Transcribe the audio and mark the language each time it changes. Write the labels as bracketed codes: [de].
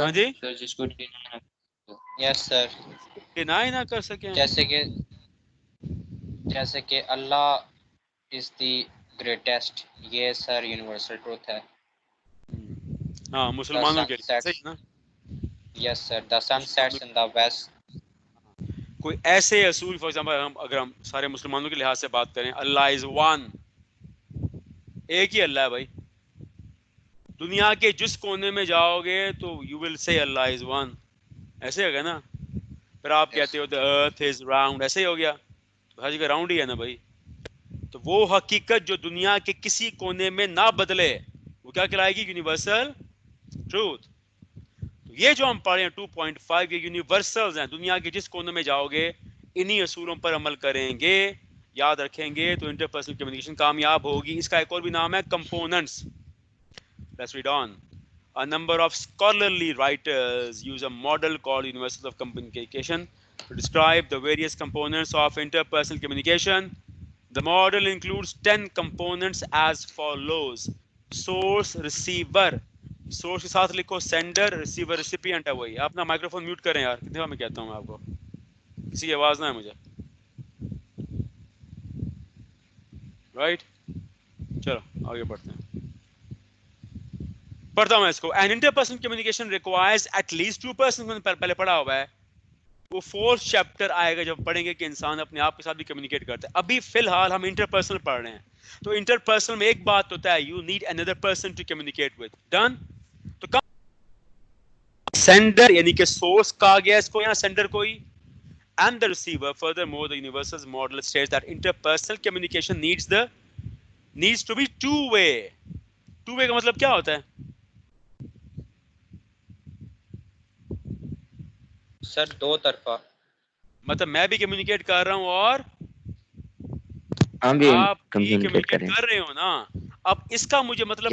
[ur] ہاں جی, سر جس کو یس سر, ڈینائی نہ کر سکیں. جیسے کہ [en] اللہ is the greatest, [ur] یہ سر یونیورسل ٹروتھ ہے. ہاں, مسلمانوں کے لیے صحیح نا. [en] Yes sir, the sun sets in the west. [ur] کوئی ایسے اصول, [en] for example [ur] اگر ہم سارے مسلمانوں کے لحاظ سے بات کریں, [en] اللہ is one, [ur] ایک ہی اللہ ہے بھائی. دنیا کے جس کونے میں جاؤ گے تو [en] you will say اللہ is one, [ur] ایسے ہوگا نا. پھر آپ کہتے ہو [en] the earth is round, [ur] ایسے ہی ہو گیا, ہر جگہ راؤنڈ ہی ہے نا بھائی. تو وہ حقیقت جو دنیا کے کسی کونے میں نہ بدلے وہ کیا کہلائے گی؟ Universal truth. یہ جو ہم پڑھ رہے ہیں 2.5 یہ یونیورسلز ہیں, دنیا کے جس کونے میں جاؤ گے انہی اصولوں پر عمل کریں گے, یاد رکھیں گے تو انٹرپرسنل کمیونیکیشن کامیاب ہوگی. اس کا ایک اور بھی نام ہے components. [en] Let's read on. A number of scholarly writers use a model called Universals of Communication to describe the various components of interpersonal communication. The model includes 10 components as follows. Source, receiver. [ur] Source کے ساتھ لکھو sender, receiver, recipient ہے وہی. آپ اپنا microphone mute کریں یار, کتنے بار میں کہتا ہوں میں آپ کو, کسی کی آواز نہ ہے مجھے. رائٹ, چلو آگے بڑھتے ہیں. پڑھتا ہوں اس کو. [en] An interpersonal communication requires at least two persons. [ur] پہلے پڑھا ہوا ہے, وہ 4th چیپٹر آئے گا جب پڑھیں گے کہ انسان اپنے آپ کے ساتھ بھی کمیونیکیٹ کرتا ہے. ابھی فی الحال ہم انٹرپرسنل پڑھ رہے ہیں, تو انٹرپرسنل میں ایک بات ہوتا ہے, [en] You need another person to communicate with. [ur] Done. تو سینڈر یعنی کہ سورس کہا گیا اس کو یہاں, سینڈر کوئی, [en] and the receiver. Furthermore, the universals model states that interpersonal communication needs to be two way. [ur] Two way کا مطلب کیا ہوتا ہے سر؟ دو طرفہ. مطلب میں بھی کمیونیکیٹ کر رہا ہوں اور ہم بھی آپ بھی کمیونیکیٹ کمیونیکیٹ کر رہے ہو نا. اب اس کا مجھے مطلب